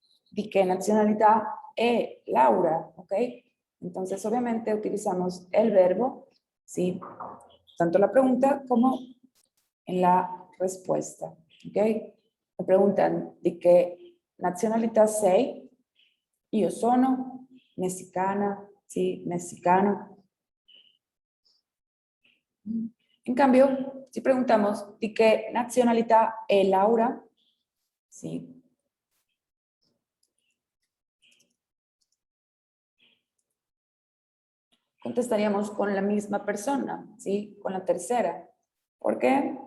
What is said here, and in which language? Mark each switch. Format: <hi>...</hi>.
<es>¿Di qué nacionalidad es Laura? ¿Ok? Entonces, obviamente, utilizamos el verbo, ¿sí? Tanto la pregunta como en la respuesta, ¿ok? Me preguntan,</es> <it>¿di che nazionalità sei? Io sono messicana,</it> <es>¿sí? Mexicano. En cambio, si preguntamos ¿de qué nacionalidad es Laura? ¿Sí? Contestaríamos con la misma persona, ¿sí? Con la tercera. ¿Por qué?</es>